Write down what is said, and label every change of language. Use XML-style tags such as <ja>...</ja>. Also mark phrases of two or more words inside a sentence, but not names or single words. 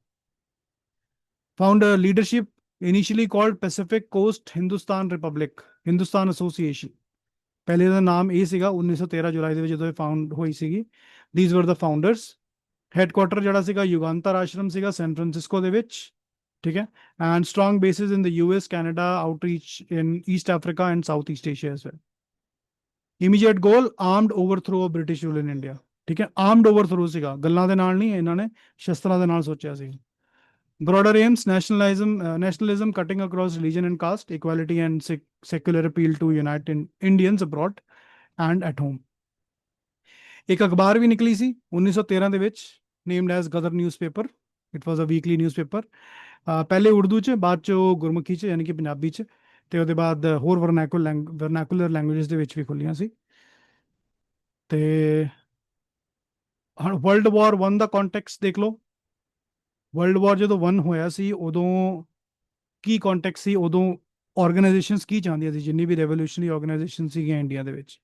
<en>Found a leadership initially called Pacific Coast Hindustan Republic, Hindustan Association.</en> <pa>पहले ਦਾ ਨਾਮ ਇਹ ਸੀਗਾ 1913 ਜੁਲਾਈ ਦੇ ਵਿੱਚ ਜਦੋਂ ਇਹ ਫਾਊਂਡ ਹੋਈ ਸੀਗੀ.</pa> <en>These were the founders.</en> <pa>Headquarter ਜਿਹੜਾ ਸੀਗਾ ਯੁਗਾਂਤਰ ਆਸ਼ਰਮ ਸੀਗਾ ਸੈਨ ਫਰਾਂਸਿਸਕੋ ਦੇ ਵਿੱਚ. ਠੀਕ ਹੈ.</pa> <en>And strong bases in the US, Canada, outreach in East Africa and Southeast Asia as well. Immediate goal, armed overthrow of British rule in India.</en> <pa>ਠੀਕ ਹੈ.</pa> <en>Armed overthrow</en> <pa>ਸੀਗਾ, ਗੱਲਾਂ ਦੇ ਨਾਲ ਨਹੀਂ, ਇਹਨਾਂ ਨੇ ਸ਼ਸਤਰਾਂ ਦੇ ਨਾਲ ਸੋਚਿਆ ਸੀ.</pa> <en>Broader aims, nationalism cutting across religion and caste, equality and secular appeal to unite Indians abroad and at home.</en> <pa>ਇੱਕ ਅਖਬਾਰ ਭੀ ਨਿਕਲੀ ਸੀ 1913 ਦੇ ਵਿੱਚ,</pa> <en>named as Ghadar newspaper. It was a weekly newspaper.</en> <pa>ਪਹਿਲੇ ਉਰਦੂ ਚ, ਬਾਅਦ ਚ ਗੁਰਮੁਖੀ ਚ ਯਾਨੀ ਕਿ ਪੰਜਾਬੀ ਚ, ਤੇ ਉਹਦੇ ਬਾਅਦ ਹੋਰ</pa> <en>vernacular languages</en> <pa>ਦੇ ਵਿੱਚ ਵੀ ਖੁੱਲੀਆਂ ਸੀ. ਤੇ World War I ਦਾ context ਦੇਖ ਲਓ. ਵਰਲਡ ਵਾਰ ਜਦੋਂ 1 ਹੋਇਆ ਸੀ ਉਦੋਂ ਕੀ ਕੰਟੈਕਸਟ ਸੀ, ਉਦੋਂ ਆਰਗੇਨਾਈਜੇਸ਼ਨਸ ਕੀ ਚਾਹੁੰਦੀਆਂ ਸੀ, ਜਿੰਨੀ ਵੀ</pa> <en>revolutionary organisation</en> <pa>ਸੀਗੀਆਂ ਇੰਡੀਆ ਦੇ ਵਿੱਚ.</pa>